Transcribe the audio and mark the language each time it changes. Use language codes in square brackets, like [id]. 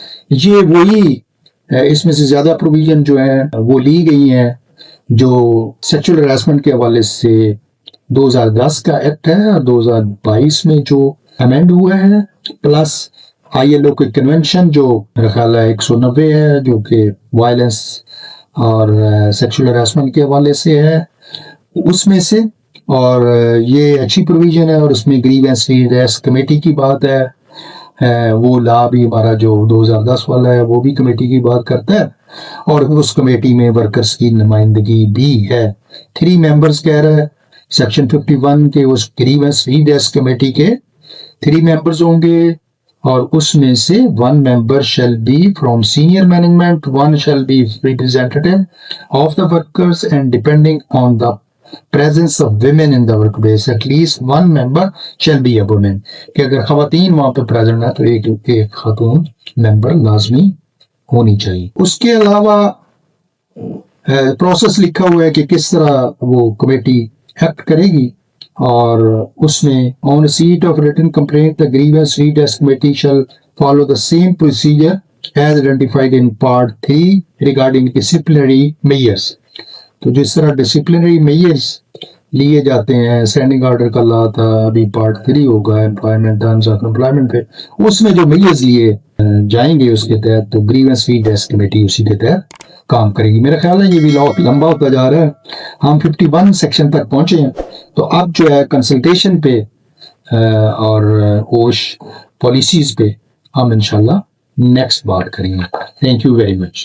[ur] یہ وہی اس میں سے زیادہ پروویژن جو ہیں وہ لی گئی ہیں جو سیکچول ہراسمنٹ کے حوالے سے 2010 کا ایکٹ ہے اور 2022 میں جو امینڈ ہوا ہے پلس ILO کے کنونشن جو میرا خیال ہے 190 ہے جو کہ وائلنس اور سیکشول ہراسمنٹ کے حوالے سے ہے اس میں سے. اور یہ اچھی پروویژن ہے اور اس میں گریوینس ریڈریس کمیٹی کی بات ہے. وہ لا بھی ہمارا جو 2010 والا ہے وہ بھی کمیٹی کی بات کرتا ہے اور اس کمیٹی میں ورکرز کی نمائندگی بھی ہے. 3 ممبرز کہہ رہا ہے سیکشن 51 کے اس گریوینس ریڈریس کمیٹی کے 3 ممبرز ہوں گے اور اس میں سے [en] 1 member shall be from senior management, 1 shall be representative of the workers and depending on the presence of women in the workplace at least 1 member shall be a woman. [ur] کہ اگر خواتین وہاں پہ پریزنٹ ہے تو ایک خاتون ممبر لازمی ہونی چاہیے. اس کے علاوہ پروسیس لکھا ہوا ہے کہ کس طرح وہ کمیٹی ایکٹ کرے گی اور اس میں [en] on receipt of written complaint the grievance redress committee shall follow the same procedure as identified in part 3 regarding disciplinary measures. [ur] تو جس طرح ڈسپلنری میئرز لیے جاتے ہیں اسٹینڈنگ آرڈر کا لا تھا ابھی پارٹ 3 ہوگا امپلائمنٹ ٹرمز آف امپلائمنٹ پہ اس میں جو میئرز لیے جائیں گے اس کے تحت تو گریونس ریڈریس کمیٹی اسی کے تحت کام کرے گی. میرا خیال ہے یہ بھی لا لمبا ہوتا جا رہا ہے. ہم 51 سیکشن تک پہنچے ہیں تو اب جو ہے کنسلٹیشن پہ اور اوش پالیسیز پہ ہم انشاءاللہ نیکسٹ بات کریں گے. [en] Thank you very much.